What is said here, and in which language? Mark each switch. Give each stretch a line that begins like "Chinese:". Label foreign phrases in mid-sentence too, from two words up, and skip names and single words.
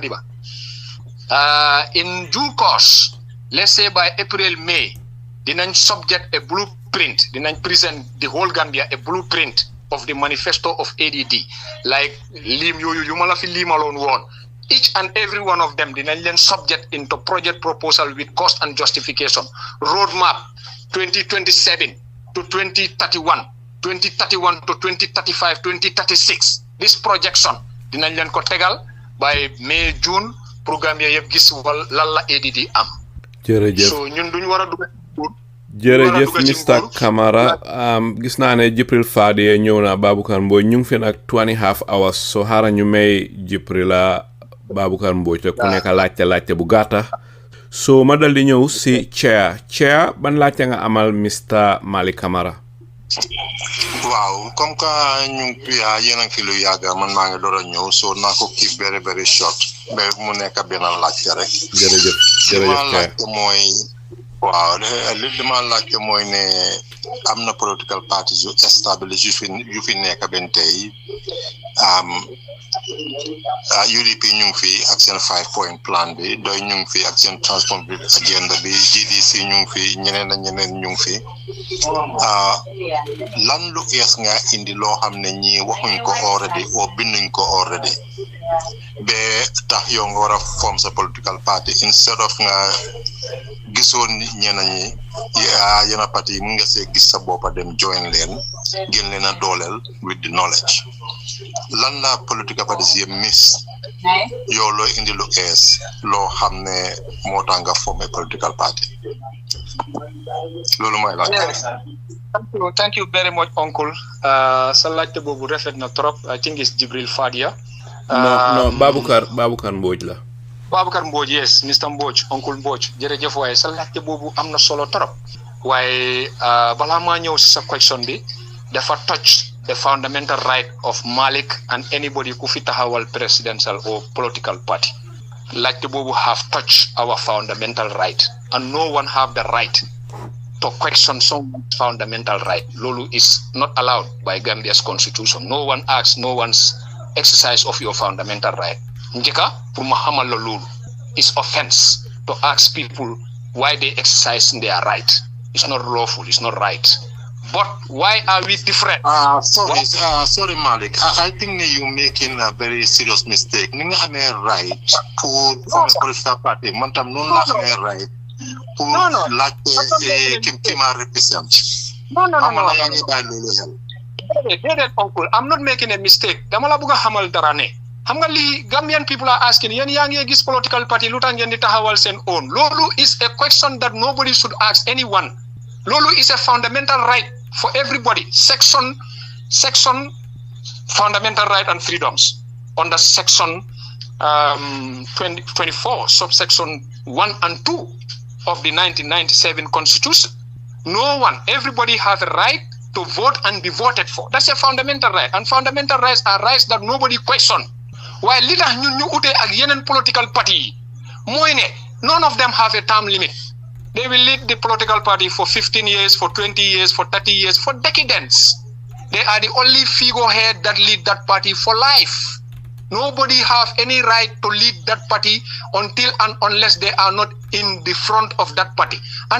English: Diba in due course let's say by April May dinañ subject a blueprint dinañ present the whole Gambia a blueprint of the manifesto of ADD like
Wolof: lim yooyu yu ma la fi limaloon woon.
English: Each and every one of them
Wolof: dinañ leen
English: subject into project proposal with cost and justification. Roadmap 2027 to 2031, 2031 to 2035, 2036. This projection
Wolof: dinañ leen ko tegal by May, June programme yëpp gis wal lan la ADD am. Jërëjëf. So ñun duñ war a dugg jërëjëf Mr. Camara gis naa ne Jibril Fadi ñëw na Baboucarr Mbodj ñu ngi fi nag 2.5 hours so xaaral ñu may Jibril Baboucarr Mbodj te ku nekk laajte bu gàtta so ma dal di ñëw si chair ban laajte nga amal Mr. Malik Camara. Waaw comme que ñu yéen a ngi fi lu yàgg man maa ngi door a ñëw so naa ko
English: keep very very short
Wolof: ba mu nekk benn laajte rek. jërëjëf laajte mooy waaw li dama laajte mooy ne am na
English: political parties
Wolof: yu established yu fi nekk benn tey UDP ñu ngi fi ak seen 5-point plan bi doy ñu ngi fi ak seen
English: transport agenda
Wolof: bi GDC ñu ngi fi ñeneen ak ñeneen ñu ngi fi lan lu ees nga indi loo xam ne ñii waxuñ ko already o binduñ ko already ba tax yow nga war a form sa
English: political party
Wolof: instead of nga gisoon ñeneen ñi yenn parti yi mun nga see gis sa boppa dem join leen gën leen a dooleel
English: with the knowledge
Wolof: lan la
English: political parties
Wolof: yi miss yow looy indi lu ees loo xam ne moo tax nga formé
English: political party
Wolof: loolu mooy laaj.
English: Thank you very much uncle
Wolof: sa laajte boobu rafet na
English: trop I think it's Jibril Fadia.
Wolof: non Baboucarr Mbodj la. Baboucarr Mbodj yes Mr. Mbodj uncle Mbodj jërëjëf waaye sa laajte boobu am na solo trop waaye balaa maa ñëw si sa question bi dafa
English: touch the fundamental right of Malik and anybody
Wolof: ku fi taxawal
English: presidential or political party.
Wolof: Laajte boobu
English: have touched our fundamental right and no one have the right to question someone's fundamental right. Lolu is not allowed by Gambia's constitution. No one asks no one's exercise of your fundamental right. Njeka pour Muhammad Lolu is offense to ask people why they exercise their right. It's not lawful, it's not right. But why are we different? Sorry Malik. I think you're making a very serious mistake.
Wolof: Ninga ame
English: right pour form a political party.
Wolof: Mantam non la ame right pour laajte ki ma represent.
English: No. I'm not making a mistake.
Wolof: Dama la bëgg a xamal dara ne. Xam nga li
English: Gambian people are asking
Wolof: yéen yaa ngi gis
English: political party
Wolof: lu tax ngeen di taxawal seen own.
English: Loolu is a question that nobody should ask anyone. Loolu is a fundamental right for everybody. Section fundamental right and freedoms under section 24 subsection 1 and 2 of the 1997 constitution. No one, everybody has a right to vote and be voted for. That's a fundamental right, and fundamental rights are rights that nobody question. While
Wolof: li tax ñun ñu ute ak yeneen
English: political party mooy ne none of them have a term limit. They will lead the political party for 15 years, for 20 years, for 30 years, for decades. They are the only figurehead that lead that party for life. Nobody have any right to lead that party until and unless they are not in the front of that party.